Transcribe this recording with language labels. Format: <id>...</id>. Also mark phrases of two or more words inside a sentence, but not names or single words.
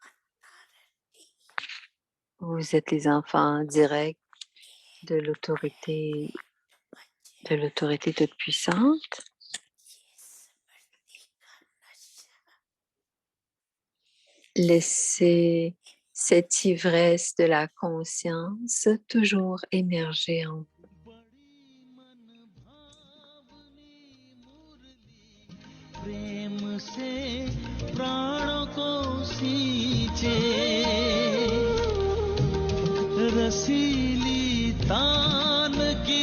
<fr>Vous êtes les enfants directs de l'autorité toute puissante. Laissez cette ivresse de la conscience toujours émerger en vous.</fr> <hi>प्रेम से प्राणों को सींचे रसीली तान की</hi>